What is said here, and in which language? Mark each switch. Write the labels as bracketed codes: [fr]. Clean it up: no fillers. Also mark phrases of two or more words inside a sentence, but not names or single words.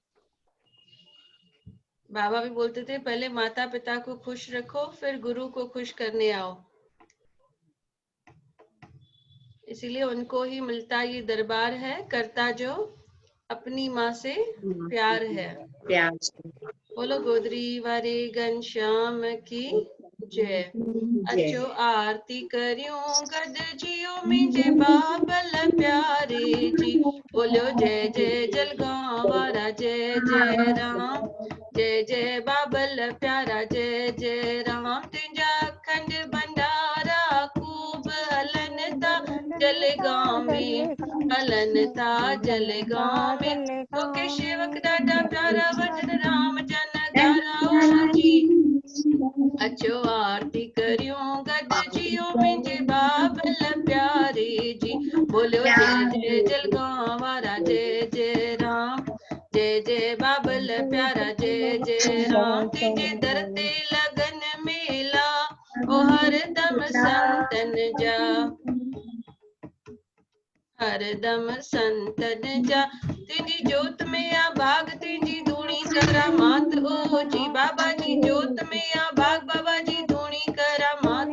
[hi] बाबा भी बोलते थे पहले माता पिता को खुश रखो, फिर गुरु को खुश करने आओ। इसीलिए उनको ही मिलता ये दरबार है, करता जो अपनी माँ से प्यार है। [sd] बोलो गोदरी वारे घनश्याम की जय। अचो आरती करियूं गद जियो मुझे बाबल प्यारे जी। बोलो जय जय जलगांव वारा जय जय राम, जय जय बाबल प्यारा जय जय राम। तुझा अखंड भंडारा खूब हलन था जलगांव में, हलन था जलगांव में। तो सेवक ॾाढा प्यारा भजन राम जन गारा जी। अचो आरती करियूं गॾिजियो मुंहिंजे बाबल प्यारे जी बोलियो जय जय जलगांव वारा जय जय राम जय जय बाबल प्यारा जय जय राम तुझे दर ते लगन मेला ओ हरदम संतन जा हरदम संतन जा तुझी जोत में आ भाग तुझी धूणी करामात ओ जी बाबा जी जोत में आ भाग बाबा जी धूणी करामात